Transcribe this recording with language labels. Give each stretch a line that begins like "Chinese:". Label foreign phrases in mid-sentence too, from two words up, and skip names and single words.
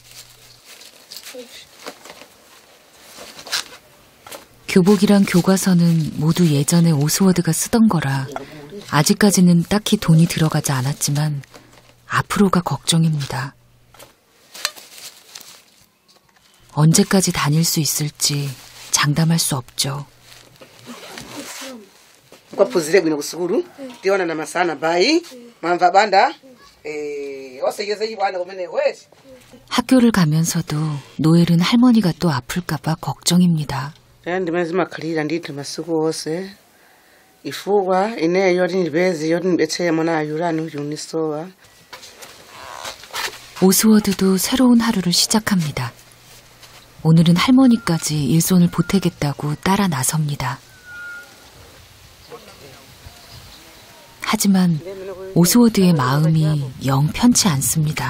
Korean: 교복이랑 교과서는 모두 예전에 오스워드가 쓰던 거라 아직까지는 딱히 돈이 들어가지 않았지만 앞으로가 걱정입니다. 언제까지 다닐 수 있을지 장담할 수 없죠.
Nyanja: Kwaphuzire bwino kusukulu tiona na masana bayi mamva banda oseyeze ibwana kumene wezi.
Korean: 학교를 가면서도 노엘은 할머니가 또 아플까봐 걱정입니다.
Nyanja: ndimazima khalira ndithu masiku onse ifugwa ineyo yoti ndibezi yoti ndibethe mwana ayulani uyunisowa.
Korean: 오스워드도 새로운 하루를 시작합니다. 오늘은 할머니까지 일손을 보태겠다고 따라 나섭니다. 하지만 오스워드의 마음이 영 편치 않습니다.